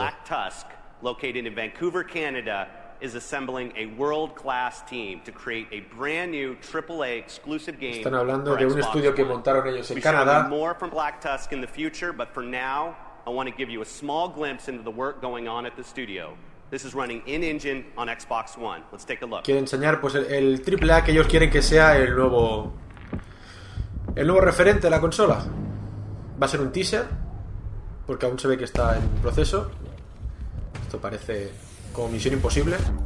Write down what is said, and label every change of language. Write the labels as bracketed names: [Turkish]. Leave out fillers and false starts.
[English] Black Tusk, located in Vancouver, Canada, is assembling a world-class team to create a brand new AAA exclusive game. [Spanish] Están hablando de un estudio que montaron ellos en Canadá. [English] More from Black Tusk in the future, but for now, I want to give you a small glimpse into the work going on at the studio. This is running in engine on Xbox One. Let's take a look. [Spanish] Quiero enseñar pues el AAA que ellos quieren que sea el nuevo referente de la consola. Va a ser un teaser porque aún se ve que está en proceso. Esto parece como Misión Imposible.